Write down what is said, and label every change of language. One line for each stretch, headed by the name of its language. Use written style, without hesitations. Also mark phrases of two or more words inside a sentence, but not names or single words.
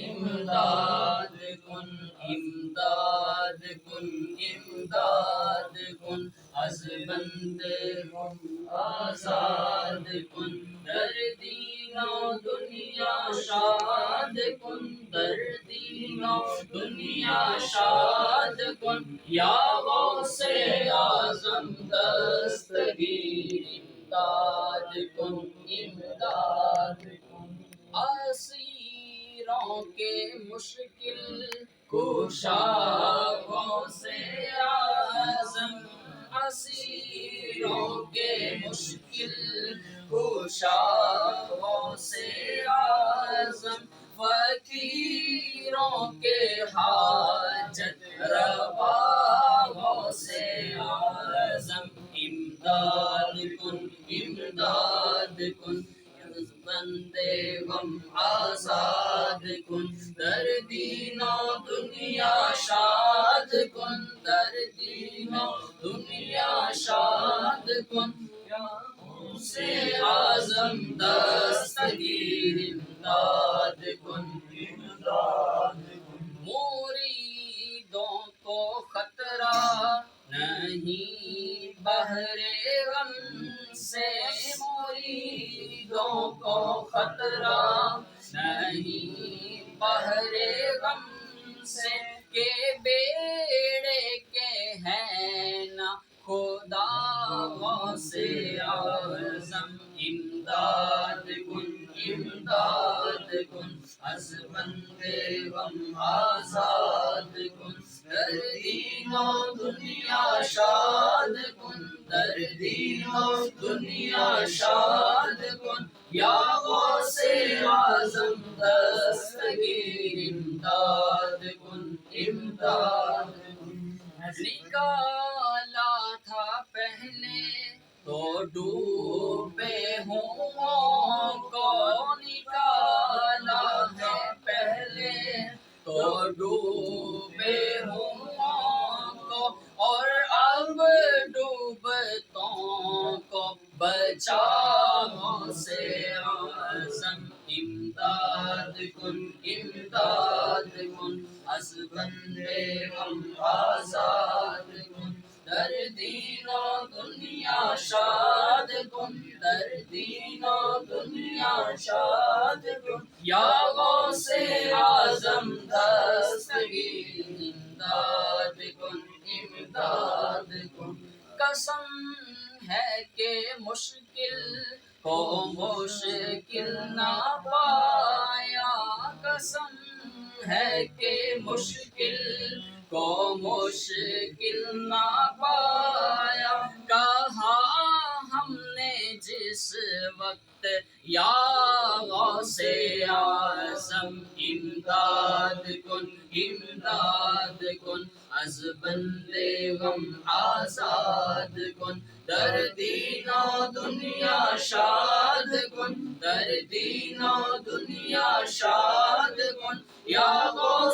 Persian: امداد کن امداد کن امداد کن از بندے غم آزاد کن در دین و دنیا شاد کن در دین و دنیا شاد کن یا غوث اعظم دستگیر امداد کن امداد کن
Urdu: اسیروں کے مشکل کشا غوث اعظم اسیروں کے مشکل کشا غوث اعظم فقیروں کے حاجت روا غوث اعظم
Persian: امداد کن امداد کن بندے غم آزاد کن در دین و دنیا شاد کن در دین و دنیا شاد کن یا غوث اعظم دستگیر امداد کن امداد کن
Urdu: مریدوں کو خطرہ نہیں بحر غم سے مریدوں کو خطرہ نہیں بحر غم سے کہ بیڑے کے ہیں نا خدا غوث اعظم
Persian: امداد کن امداد کن از بندے غم آزاد کن در دین و دنیا شاد کن در دین و دنیا شاد کن یا غوث اعظم دستگیر امداد کن امداد کن
Urdu: نکالا تھا پہلے تو ڈوبے ہوں کو نکالا ہے پہلے تو ڈوبے ہوں کو اور اب ڈوبتوں کو بچا غوث اعظم
Persian: امداد کن امداد کن از بندے غم آزاد کن در دین و دنیا شاد کن در دین و دنیا شاد کن یا غوث اعظم دستگیر امداد کن امداد کن قسم
Urdu: ہے کہ مشکل کو مشکل نہ پایا قسم ہے کہ مشکل کو مشکل نہ پایا کہا ہم نے جس وقت یا غوث اعظم
Persian: امداد کن امداد کن از بندے غم آزاد کن در دین و دنیا شاد کن در دین و دنیا شاد کن یا